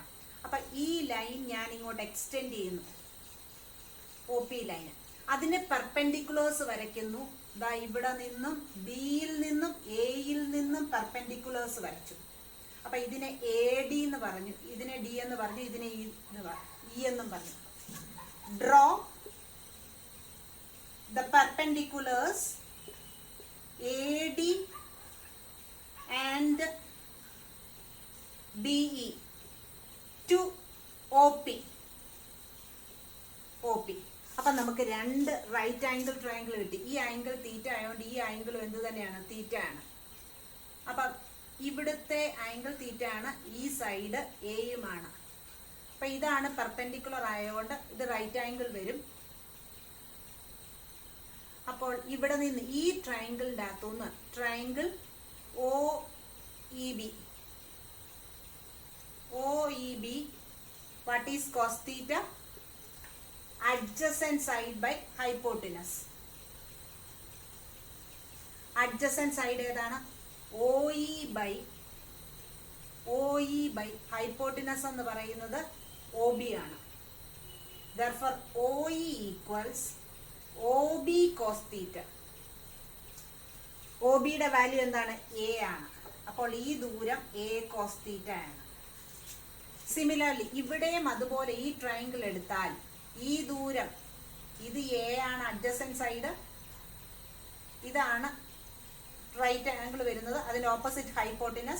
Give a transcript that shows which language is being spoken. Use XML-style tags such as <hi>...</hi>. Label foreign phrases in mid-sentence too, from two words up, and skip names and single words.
<ml>അപ്പൊ ഈ ലൈൻ ഞാൻ ഇങ്ങോട്ട് എക്സ്റ്റെൻഡ് ചെയ്യുന്നു, OP ലൈൻ. അതിന് പെർപെൻഡിക്കുലേഴ്സ് വരയ്ക്കുന്നു. ദാ ഇവിടെ നിന്നും ബിയിൽ നിന്നും എയിൽ നിന്നും പെർപെൻഡിക്കുലേഴ്സ് വരച്ചു. അപ്പൊ ഇതിനെ AD എന്ന് പറഞ്ഞു, ഇതിനെ D എന്ന് പറഞ്ഞു, ഇതിനെ E എന്നും പറഞ്ഞു.</ml> <en>ഡ്രോ the perpendiculars AD and BE to OP.</en> <ml>അപ്പൊ നമുക്ക് രണ്ട്</ml> <en>right angle triangle</en> <ml>കിട്ടി. ഈ</ml> <en>angle theta</en> <ml>ആയതുകൊണ്ട് ഈ ആംഗിളും എന്ത് തന്നെയാണ്? തീറ്റ ആണ്. അപ്പൊ ഇവിടുത്തെ</ml> <en>angle theta</en> <ml>ആണ്, ഈ സൈഡ് എയുമാണ്. അപ്പൊ ഇതാണ് പെർപെൻഡിക്കുലർ ആയതുകൊണ്ട് ഇത്</ml> <en>right angle</en> <ml>വരും. അപ്പോൾ ഇവിടെ നിന്ന് ഈ ട്രയാംഗിളിന്റെ അകത്തുനിന്ന്</ml> <en>triangle OEB what is cos theta? adjacent side by hypotenuse. adjacent side</en> <ml>ഏതാണ്?</ml> <en>OE by hypotenuse</en> <ml>എന്ന് പറയുന്നത് OB ആണ്.</ml> <en>therefore OE equals OB cos theta.</en> <ml>OB യുടെ വാല്യൂ എന്താണ്? A ആണ്. അപ്പോൾ ഈ ദൂരം</ml> <en>A cos theta</en> <ml>ആണ്. സിമിലർലി ഇവിടെയും അതുപോലെ ഈ ട്രയാംഗിൾ എടുത്താൽ ഈ ദൂരം ഇത് A ആണ്,</ml> <en>adjacent side.</en> <ml>ഇതാണ്</ml> <en>right angle</en> <ml>വരുന്നത്, അതിന്റെ</ml> <en>opposite hypotenuse.</en>